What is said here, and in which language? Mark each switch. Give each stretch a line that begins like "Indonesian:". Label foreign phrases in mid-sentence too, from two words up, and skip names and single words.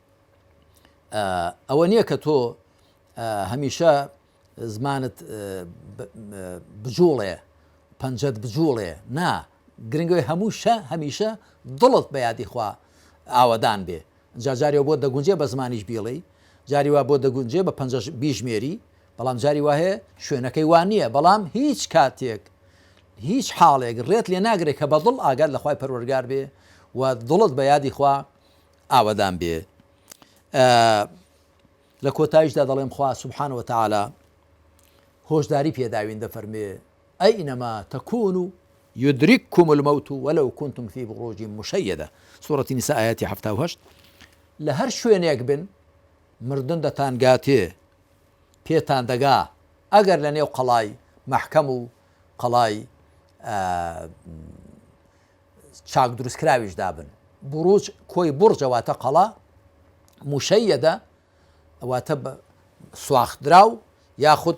Central Kurdish: ئەوە نییە کە تۆ هەمیشە زمانت بجوڵێ پەنجەت بجوڵێ نا گرنگەوەی هەمیشە دڵت بە یادی خوا ئاوەدان بێ جاریەوە بۆ دەگونجێ بە زمانیش بیڵێ جاری وا بۆ دەگونجێ بە 50 ژمێری بەڵام جاری وایە شوێنەکەی وان نییە بەڵام هیچ کاتێک هیچ حاڵێک ڕێت لێ ناگرێت کە بە دڵ ئاگات لە خوای پەروەردگار بێ و دڵت بە یادی خوا ئاوەدان بێ لە کۆتاییشدا دەڵێم خوا
Arabic: سبحانه وتعالى
Central Kurdish: هۆشداری پێداوین دەفەرمێ
Arabic: ئەینەما تەکونوا يدرككم الموت ولو كنتم في بروج مشيدة سورة النساء آيات
Central Kurdish: 78 لە هەر شوێنێک بن مردن دەتانگاتێ پێتان دەگا ئەگەر لە نێو قەڵای مەحکەم و قەڵای چاک دروستکراویش دابن بروج کۆی بورجەواتە قەڵا موشەیەدە ئەواتە سواختراو یاخود